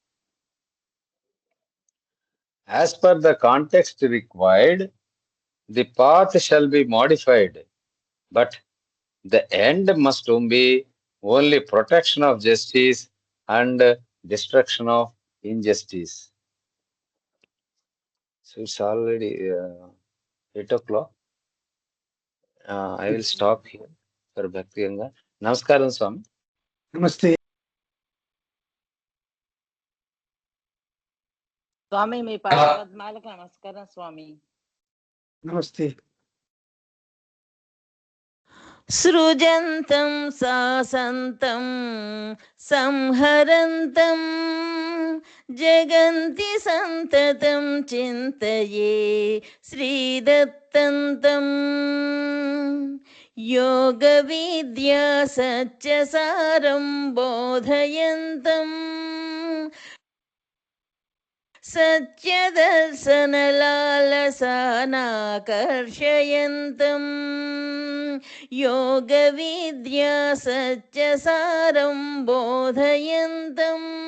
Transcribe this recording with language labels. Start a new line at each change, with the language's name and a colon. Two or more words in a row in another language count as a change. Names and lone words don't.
English: As per the context required, the path shall be modified, but the end must be only protection of justice and destruction of injustice. So it's already 8 o'clock. I will stop here for Bhakti Ganga.
Telugu: నమస్కారం, స్వామి. Namaste. స్వామి మీ పాదపద్మాలకు నమస్కారం స్వామి. Namaste.
Sanskrit: సృజంతం సాసంతం సంహరంతం జగంతి సంతతం చింతయే శ్రీదత్తంతం యోగ విద్యా సత్యసారం బోధయంతం सत्यदर्शनलालसानाकर्षयन्तं योगविद्या सत्यसारं बोधयन्तं